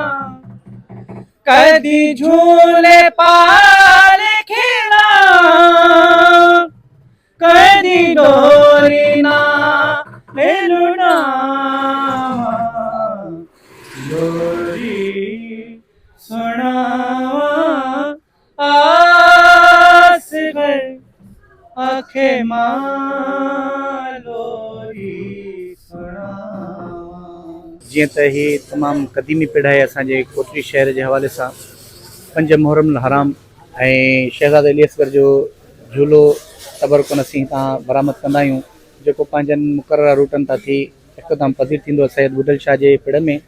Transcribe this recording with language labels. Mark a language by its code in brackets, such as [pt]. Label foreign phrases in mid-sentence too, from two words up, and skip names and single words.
[sd] कदी झूले पाल खेला, कदी डोरी ना लुड़ा, डोरी सुनावा आस घर आखे जीअं त ही तमामु क़दीमी पिड़ आहे असांजे कोटली शहर जे हवाले सां। 5 मुहर्रम हराम ऐं शहज़ादे अली असगर जो झूलो तबरकुन असीं हितां बरामद कंदा आहियूं, जेको पंहिंजनि मुक़रर रूटनि तां थी हिकदमि पधीर थींदो आहे सैयद बुढल शाह जे पिड़ में।